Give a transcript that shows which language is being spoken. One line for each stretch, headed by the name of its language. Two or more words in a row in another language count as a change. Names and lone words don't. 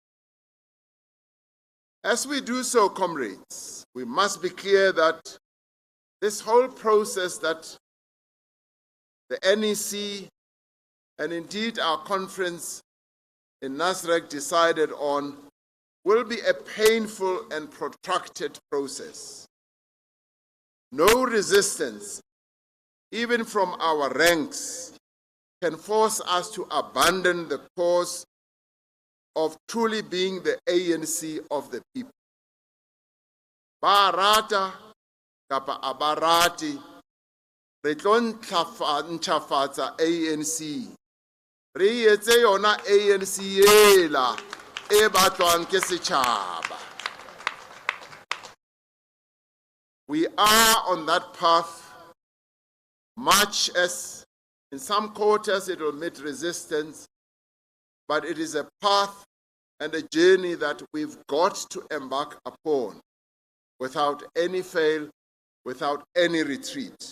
English: As we do so, comrades, we must be clear that this whole process that the NEC and indeed our conference in Nasrec decided on will be a painful and protracted process. No resistance, even from our ranks, can force us to abandon the cause of truly being the ANC of the people.
Southern Sotho: Ba rata kapa abarati re tlo ntlafatsa ANC. Re etse yona ANC ela e batlwang ke setjhaba.
English: We are on that path, much as in some quarters it will meet resistance, but it is a path and a journey that we've got to embark upon without any fail, without any retreat.